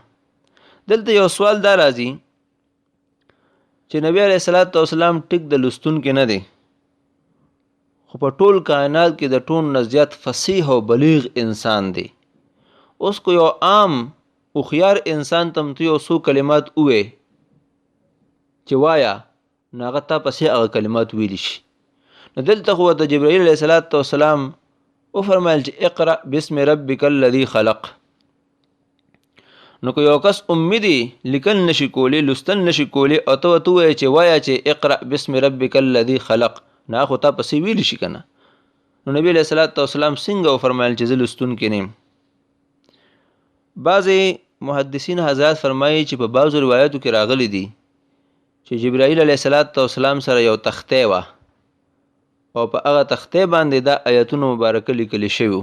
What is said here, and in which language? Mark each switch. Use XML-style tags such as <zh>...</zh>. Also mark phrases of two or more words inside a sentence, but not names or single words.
<ps>دلته یو سوال دا راځي چې نبی</ps> <ar>علیه الصلاۃ والسلام</ar> <ps>ټیک د لوستونکی نه دی، خو په ټول کائنات کې د ټول نه زیات فصیح او بلیغ انسان دی. اوس کو یو عام هوښیار انسان ته ته یو څو کلمات ووایې چې وایا، نو هغه تا پسې هغه کلمات ویلی شي. نو دلته خو د جبرائیل</ps> <ar>علیه الصلاۃ والسلام</ar> <ps>وفرمایل چې</ps> <ar>اقرأ باسم ربک الذي خلق.</ar> <ps>نو که یو کس امی دی، لیکل نشي کولی، لوستل نشي کولی، او ته ورته ووایې چې وایه چې</ps> <ar>اقرأ باسم ربک الذي خلق،</ar> <ps>نو خو تا پسې ویلی شي که نه. نو نبی</ps> <ar>علیه الصلاۃ والسلام</ar> <ps>څنګه وفرمایل چې زه لوستونکی نه یم. بعضې محدثین حضرات فرمایي چې په بعضو روایاتو کې راغلی دي چې جبرائیل</ps> <ar>علیه الصلاۃ والسلام</ar> <ps>سره یو تختې وه، او په هغه تختې باندې دا آیتونه مبارکه لیکل شوي.</ps>